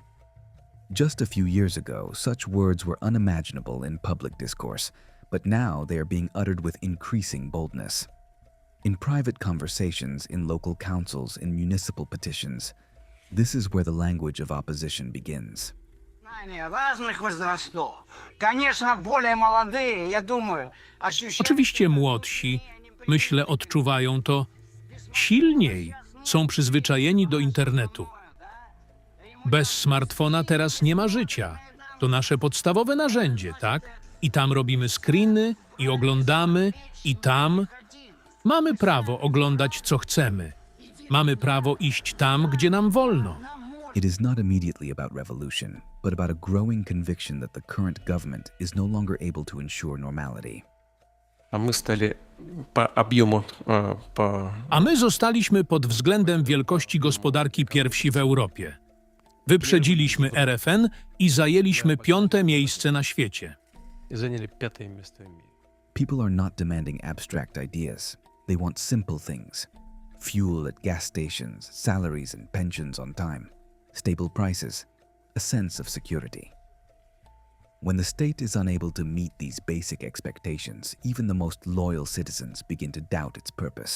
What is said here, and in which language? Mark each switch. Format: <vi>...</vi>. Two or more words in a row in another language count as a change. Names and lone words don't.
<en>Just a few years ago, such words were unimaginable in public discourse, but now they are being uttered with increasing boldness. In private conversations, in local councils, in municipal petitions, this is where the language of opposition begins.</en> <ru>Разных возрастов. Конечно, более молодые, я думаю, ощущают...</ru> <pl>Oczywiście młodsi, myślę, odczuwają to silniej, są przyzwyczajeni do internetu. Bez smartfona teraz nie ma życia. To nasze podstawowe narzędzie, tak? I tam robimy screeny, i oglądamy, i tam. Mamy prawo oglądać, co chcemy. Mamy prawo iść tam, gdzie nam wolno.</pl> <en>It is not immediately about revolution, but about a growing conviction that the current government is no longer able to ensure normality.</en> <ru>А мы стали по объему, по...</ru> <pl>A my zostaliśmy pod względem wielkości gospodarki pierwsi w Europie. Wyprzedziliśmy RFN i zajęliśmy 5. miejsce na świecie.</pl> <ru>и заняли 5-е место в мире.</ru> <en>People are not demanding abstract ideas. They want simple things. Fuel at gas stations, salaries and pensions on time, stable prices, a sense of security. When the state is unable to meet these basic expectations, even the most loyal citizens begin to doubt its purpose.</en>